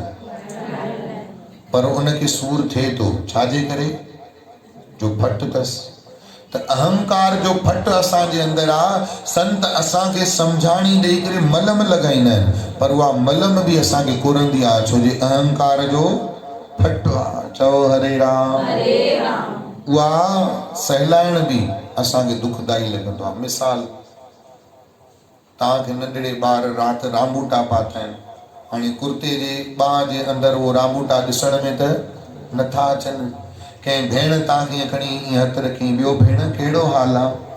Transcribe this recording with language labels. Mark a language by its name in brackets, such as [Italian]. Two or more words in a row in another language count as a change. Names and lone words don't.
[Sindhi] पर उनखे सूर थिए थो छाजे करे? जो फट अथसि। त अहंकार जो फट असांजे अंदरि आहे। संत असांखे सम्झाणी ॾेई करे मलम लॻाईंदा आहिनि, पर उहा मलम बि असांखे कुरंदी आहे, छो जे अहंकार जो फट आहे। चओ हरे राम। उहा सहलाइण बि असांखे दुखदाई लॻंदो आहे। मिसाल, तव्हांखे नंढड़े ॿार राति रांबूटा पाता आहिनि, हाणे कुर्ते जे ॿाह जे अंदरि उहो रांबूटा ॾिसण में त नथा अचनि। कंहिं भेण तव्हांखे ईअं खणी ईअं हथु रखी, ॿियो भेण कहिड़ो हाल आहे?